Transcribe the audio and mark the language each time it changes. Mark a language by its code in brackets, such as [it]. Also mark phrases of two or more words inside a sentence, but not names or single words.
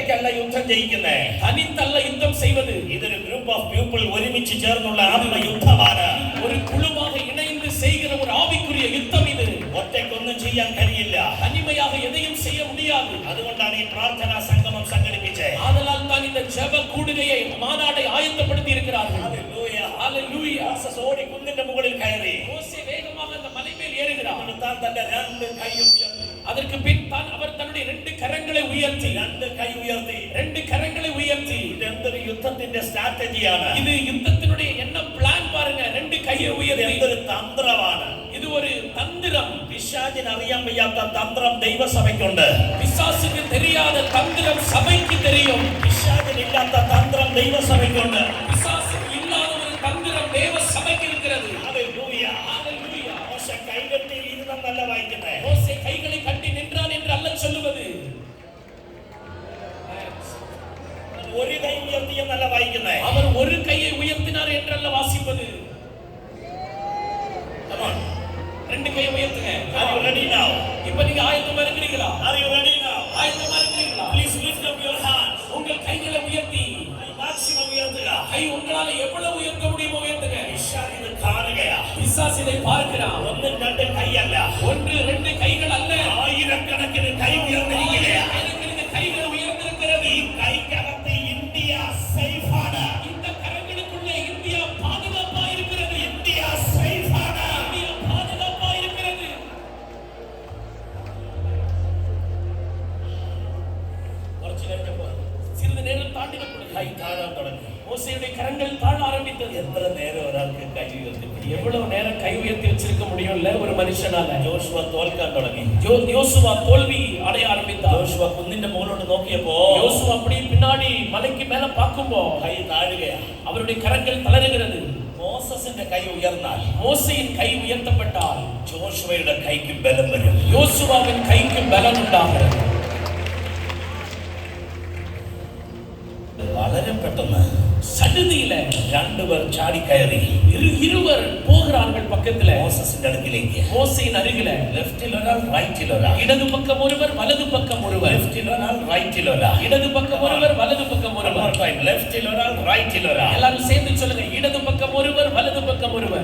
[ml] യുദ്ധം ജയിക്കുന്നേ. തനിത്തല്ല യുദ്ധം செய்வது. ഇതൊരു [en] group of people [ml] ഒരുമിച്ച് ചേർന്നുള്ള ആത്മ യുദ്ധമാണ്. [ta] ഒരു കുழுவாக இணைந்து செய்கிற ஒரு ஆவிக்குரிய யுத்தம் இது. [ml] ഒറ്റയ്ക്കൊന്നും ചെയ്യാൻ കഴിയില്ല. [ta] தனிமையாக எதையும் செய்ய முடியாது. [ml] അതുകൊണ്ടാണ് ഈ പ്രാർത്ഥനാ സംഗമം സംഘടിപ്പിച്ചത്. [ta] ஆதலால் தான் இந்த ஜெப கூடுகையை மாநாட்டை ஆயத்தப்படுத்தி இருக்கிறார்கள். [ml] ഹല്ലേലൂയ [ta] ஹalleluya. [ml] മോസസ് ഓടി കുന്നിന്റെ മുകളിൽ കയറി. [ta] மோசே வேகமாக அந்த மலை மேல் ஏறுகிறார். [ml] താൻ തന്റെ രണ്ട് കൈ ഉയർത്തി. [ta] அதற்கு பின் தான் அவர் தன்னுடைய ரெண்டு கரங்களை உயர்த்தி [ml] രണ്ട് കൈ ഉയർത്തി. [ta] ரெண்டு கரங்களை உயர்த்தி [ml] ഇത് എന്തൊരു യുദ്ധത്തിന്റെ സ്ട്രാറ്റജിയാണ്. [ta] இது யுத்தத்தினுடைய என்ன பிளான் பாருங்க. ரெண்டு கையை உயர்த்தி [ml] എന്തൊരു തന്ത്രമാണ്. [ta] இது ஒரு தந்திரம். [ml] പിശാചിന് അറിയാൻ വയ്യാത്ത തന്ത്രം ദൈവസഭയ്ക്കുണ്ട്. [ta] பிசாசுக்கு தெரியாத தந்திரம் சபைக்கு தெரியும். [ml] പിശാചിന് ഇല്ലാത്ത തന്ത്രം ദൈവസഭയ്ക്കുണ്ട്. [ta] பிசாசுக்கு இல்லாத ஒரு தந்திரம் தேவ சபைக்கு இருக்கிறது. [ml] ഹല്ലേലൂയ [ta] ஹalleluya. [ml] മോശെ കൈകെട്ടി ഇരുന്നല്ല വായിക്കുന്നേ. [ta] மோசே கைகளை கட்டி நின்றான் என்று அல்ல சொல்லுவது. [ml] ഒരു കൈ ഉയർത്തി എന്നല്ല വായിക്കുന്നേ. [ta] அவர் ஒரு கையை உயர்த்தினார் என்று அல்ல வாசிப்பது. [en] Come on. [ta] ரெண்டு கையை உயர்த்துங்க. [en] Are you ready now? [ta] இப்போ நீங்க ஆயத்தமா இருக்கிறீங்களா? [en] Are you ready now? [ta] ஆயத்தமா இருக்கிறீங்களா? [en] Please lift up your hands. [ta] உங்கள் கைகளை உயர்த்தி maximum உயர்த்துக. கை உங்களால எவ்வளவு உயர்த்த முடியுமோ உயர்த்துங்க. [ml] പിശാചിനെ കാണുകയാ. [ta] பிசாசு இதை பார்க்கிறான். [ml] ഒന്നും രണ്ട് കൈയല്ല. [ta] ஒன்று ரெண்டு கைகள் அல்ல. [ml] ആയിരക്കണക്കിന് കൈ ഉയർന്നിരിക്കുകയാ. [ta] ஆயிரக்கணக்கிന് கைகள் உயர்ந்திருக்கிறது. [ml] ഈ കൈക്കകത്ത് ഇന്ത്യ സേഫ് ആണ്. [ta] இந்த கரங்களுக்குள்ளே இந்தியா பாதுகாப்பா இருக்கிறது. [ml] ഇന്ത്യ സേഫ് ആണ്. [ta] இந்தியா பாதுகாப்பா இருக்கிறது. [ml] കുറച്ച് കഴിഞ്ഞപ്പോൾ [ta] சிறிது நேரம் தாண்டின பொழுது [ml] കൈ താഴാൻ തുടങ്ങി. [ta] மோசேயுடைய கரங்கள் தாழ ஆரம்பித்தது. [ml] എത്ര നേരം ഒരാൾക്ക് കൈ ഉയർത്തി? [ta] எவ்வளவு நேரம் கை உயர்த்தி வச்சிருக்க முடியும்ல ஒரு மனுஷனால. [ml] ജോഷുവ തോൽക്കാൻ തുടങ്ങി. [ta] யோசுவா தோல்வி அடைய ஆரம்பித்தார். [ml] ജോഷുവ കുന്നിന്റെ മുകളിലോട്ട് നോക്കിയപ്പോ [ta] யோசுவா அப்படியே பின்னாடி மலைக்கு மேல பார்க்கும்போ [ml] കൈ താഴുകയാ. [ta] அவருடைய கரங்கள் தளருகிறது. [ml] മോസസിന്റെ കൈ ഉയർന്നാൽ [ta] மோசேயின் கை உயர்த்தப்பட்டால் [ml] ജോഷുവയുടെ കൈക്ക് ബലം വരും. [ta] யோசுவாவின் கைக்கு பலம் உண்டாகிறது. [ml] വളരെ പെട്ടെന്ന് [ta] சடுதியில [ml] രണ്ടുപേർ ചാടിക്കയറി [ta] இருவர் போகிறார்கள் பக்கத்துல [ml] മോസസിന്റെ അടുക്കിലേക്ക്. [ta] மோசேயின் அருகில [ml] ലെഫ്റ്റിൽ ഒരാൾ റൈറ്റിൽ ഒരാൾ. [ta] இடது பக்கம் ஒருவர் வலது பக்கம் ஒருவர். [ml] ലെഫ്റ്റിൽ ഒരാൾ റൈറ്റിൽ ഒരാൾ. [ta] இடது பக்கம் ஒருவர் வலது பக்கம் ஒருவர். [ml] ലെഫ്റ്റിൽ ഒരാൾ റൈറ്റിൽ ഒരാൾ. [ta] எல்லாரும் சேர்ந்து சொல்லுங்க. இடது பக்கம் ஒருவர் வலது பக்கம் ஒருவர்.